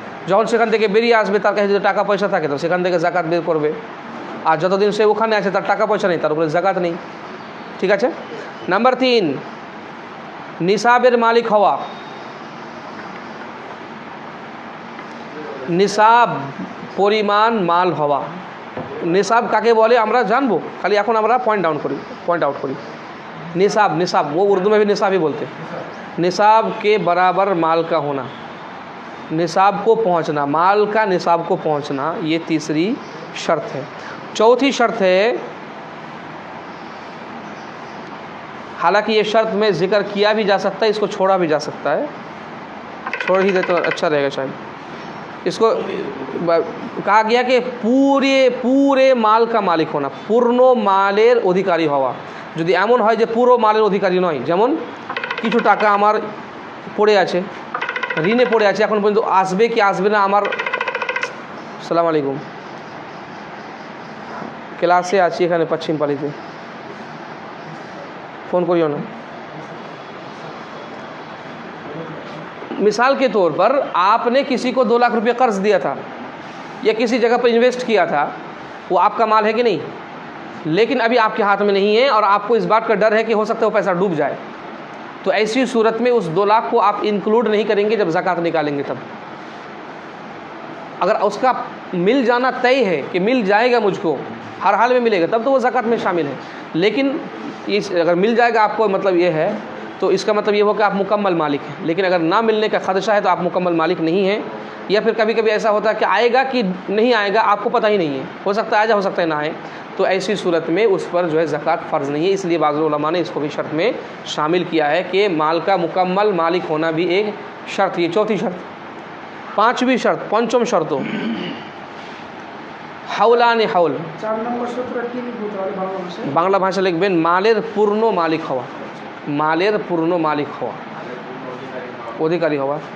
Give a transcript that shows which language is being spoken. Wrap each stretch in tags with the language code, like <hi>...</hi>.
<bn>যখন সেখান থেকে বেরিয়ে আসবে তার কাছে যদি টাকা পয়সা থাকে তো সেখান থেকে জাকাত বের করবে, আর যতদিন সে ওখানে আছে তার টাকা পয়সা নেই, তার উপরে জাকাত নেই। ঠিক আছে। নাম্বার 3, নিসাবের মালিক হওয়া। নিসাব পরিমাণ মাল হওয়া। নিসাব কাকে বলে আমরা জানবো, খালি এখন আমরা পয়েন্ট আউট করি।</bn> <hi>निसाब वो उर्दू में भी निसाब ही बोलते हैं। निसाब के बराबर माल का होना, निसाब को पहुंचना, माल का निसाब को पहुंचना, ये 3री शर्त है। 4थी शर्त है, हालांकि ये शर्त में जिक्र किया भी जा सकता है, इसको छोड़ा भी जा सकता है, छोड़ ही दे तो अच्छा रहेगा शायद। इसको कहा गया कि पूरे माल का मालिक होना,</hi> <bn>पूर्ण मालेर अधिकारी हवा। যদি এমন হয় যে পুরো মালের অধিকারী নয়, যেমন কিছু টাকা আমার পড়ে আছে, ঋণে পড়ে আছে, এখন পর্যন্ত আসবে কি আসবে না আমার, সালাম আলাইকুম, ক্লাসে আছি এখানে পশ্চিম পালিতে,</bn> <hi>फ़ोन करियो ना। मिसाल के तौर पर आपने किसी को 2 लाख रुपये कर्ज दिया था या किसी जगह पर इन्वेस्ट किया था, वो आपका माल है कि नहीं? लेकिन अभी आपके हाथ में नहीं है और आपको इस बात का डर है कि हो सकता है वो पैसा डूब जाए, तो ऐसी सूरत में उस 2 लाख को आप इंक्लूड नहीं करेंगे जब ज़कात निकालेंगे तब। अगर उसका मिल जाना तय है कि मिल जाएगा, मुझको हर हाल में मिलेगा, तब तो वो ज़कात में शामिल है। लेकिन इस अगर मिल जाएगा आपको, मतलब ये है, तो इसका मतलब ये हो कि आप मुकम्मल मालिक हैं। लेकिन अगर ना मिलने का खदशा है तो आप मुकम्मल मालिक नहीं हैं। या फिर कभी कभी ऐसा होता है कि आएगा कि नहीं आएगा आपको पता ही नहीं है, हो सकता है आ जाए, हो सकता है ना आए, तो ऐसी सूरत में उस पर जो है ज़कात फ़र्ज़ नहीं है। इसलिए बाज़ उलमा ने इसको भी शर्त में शामिल किया है कि माल का मुकम्मल मालिक होना भी एक शर्त। ये चौथी शर्त। 5वीं शर्त, पंचम शर्तों হাওলানে হাওল,</hi> <bn>4 নম্বর সূত্রটা কি লিখবো তাহলে বাংলা ভাষায়? বাংলা ভাষা লিখবেন মালের পূর্ণ মালিক হওয়া, মালের পূর্ণ মালিক হওয়া, অধিকারী হওয়া।</bn>